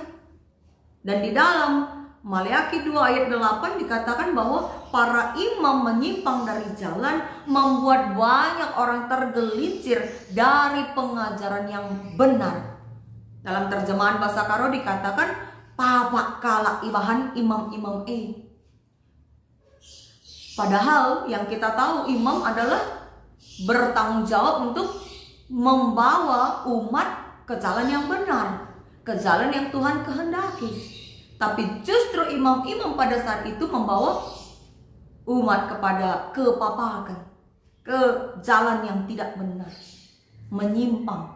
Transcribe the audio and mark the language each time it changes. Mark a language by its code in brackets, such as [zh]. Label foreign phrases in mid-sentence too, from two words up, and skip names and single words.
[id] Dan di dalam Maleakhi 2 ayat 8 dikatakan bahwa para imam menyimpang dari jalan, membuat banyak orang tergelincir dari pengajaran yang benar. Dalam terjemahan bahasa Karo dikatakan [btx] papa kala ibahan imam-imam [id] Padahal yang kita tahu imam adalah bertanggung jawab untuk membawa umat ke jalan yang benar, ke jalan yang Tuhan kehendaki. Tapi justru imam-imam pada saat itu membawa umat kepada kepapakan, ke jalan yang tidak benar, menyimpang.